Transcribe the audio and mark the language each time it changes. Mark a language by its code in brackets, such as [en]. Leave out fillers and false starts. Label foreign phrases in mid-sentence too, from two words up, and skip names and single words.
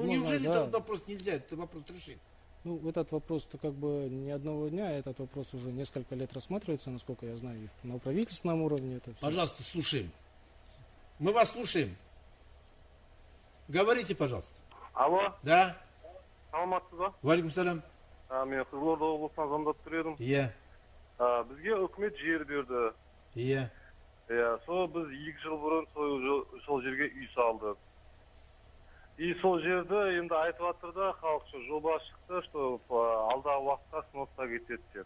[ru] неужели этот вопрос нельзя, этот вопрос решить? Этот вопрос-то как бы не одного дня, этот вопрос уже несколько лет рассматривается, насколько я знаю, и на правительственном уровне. Это все. Пожалуйста, слушаем. Мы вас слушаем. Говорите, пожалуйста. Алло. Да. [kk] Саламатсыз ба? Валикум салам. Мен Қызылорда облысынан звондап тұр едім. Иә. Бізге үкімет жер берді. Иә. Сол біз 2 жыл бұрын сол жерге үй салдық. И сол жерді енді айтып жатыр да, халықшы жоба шықты, что алдағы уақытта сносқа кетеді деп.